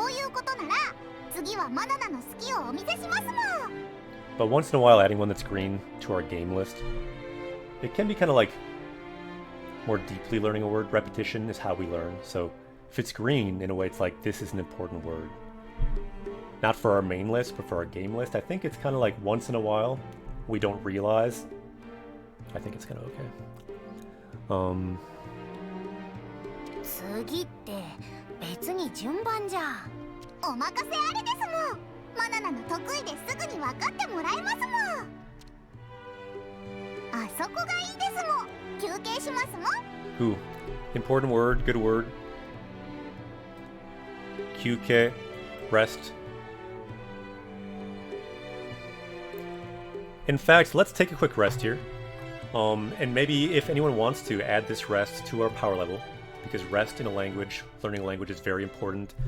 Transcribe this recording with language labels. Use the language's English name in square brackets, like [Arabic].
[Japanese] そういうことなら次はマナナの好きをお見せしますもん。 [English] But once in a while adding one that's green to our game list, it can be kind of like more deeply learning a word. Repetition is how we learn, so if it's green, in a way it's like this is an important word. Not for our main list, but for our game list. I think it's kind of like once in a while we don't realize. I think it's kind of okay. [Japanese] 次って別に順番じゃ。お任せあれですもん。マナナの得意ですぐに分かってもらえますもん。あそこがいいですもん。休憩しますもん。 [English] Ooh, important word, good word. QK, rest. In fact, let's take a quick rest here. And maybe if anyone wants to add this rest to our power level, because rest in a language, learning a language is very important.